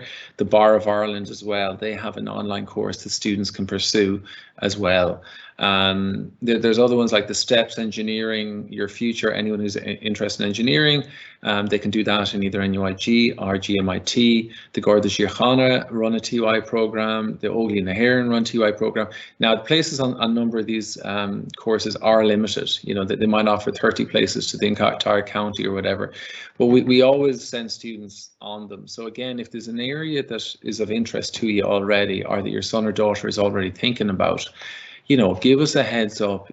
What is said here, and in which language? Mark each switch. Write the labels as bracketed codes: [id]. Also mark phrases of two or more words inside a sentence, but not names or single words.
[en] The Bar of Ireland as well, they have an online course that students can pursue as well. There's other ones like the STEPS Engineering Your Future. Anyone who's interested in engineering, they can do that in either NUIG or GMIT. The Garda Síochána run a TY program. The Óglaigh na hÉireann run TY program. Now, the places on a number of these courses are limited. You know, they might offer 30 places to the entire county or whatever. But we always send students on them. So again, if there's an area that is of interest to you already, or that your son or daughter is already thinking about, you know, give us a heads up.